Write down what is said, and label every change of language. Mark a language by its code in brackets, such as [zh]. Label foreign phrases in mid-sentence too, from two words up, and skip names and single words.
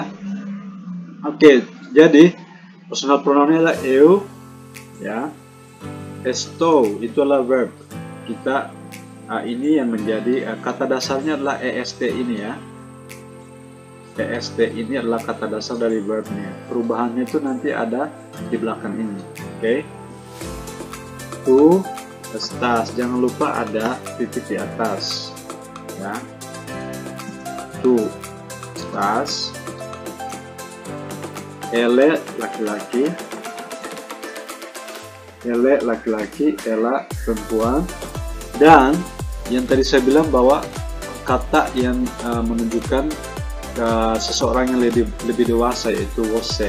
[id] Oke, jadi personal pronounnya adalah eu ya. Estou itu adalah verb. Kita ini yang menjadi kata dasarnya adalah est ini ya. est ini adalah kata dasar dari verbnya. Perubahannya itu nanti ada di belakang ini. Oke. [pt] Tu estás, [id] jangan lupa ada titik di atas ya. [pt] Tu estás. [id] Ele laki-laki, ela perempuan. Dan yang tadi saya bilang bahwa kata yang menunjukkan seseorang yang lebih dewasa yaitu você.